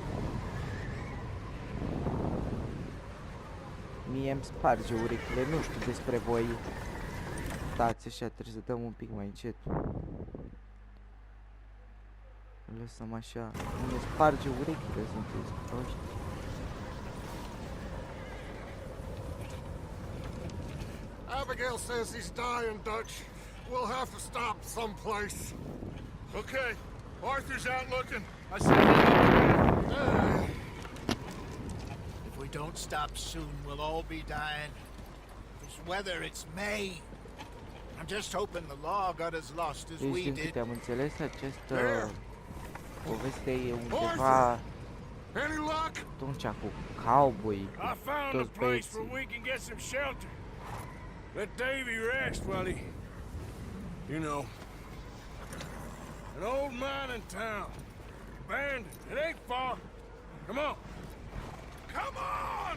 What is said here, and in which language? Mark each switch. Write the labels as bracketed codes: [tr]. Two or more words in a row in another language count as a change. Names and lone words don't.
[ro] Mie îmi sparge urechile, nu știu despre voi. Stați așa, trebuie să dăm un pic mai încet. Lăsăm așa, mie sparge urechile, sunteți proști. [en] Abigail says he's dying, Dutch. We'll have to stop someplace. Okay, Arthur's out looking. I said If we don't stop soon, we'll all be dying. This weather, it's May. I'm just hoping the law got as lost as we [ro] Deci, din [en] did. [ro] câte am înțeles, această poveste e undeva [en] Any luck? [ro] atunci cu cowboy, [en] I [ro] cu [en] found a [ro] toți [en] place [ro] băieții. [en] where we can get some shelter. Let Davy rest while he, you know, an old mining town, abandoned. It ain't far. Come on, come on!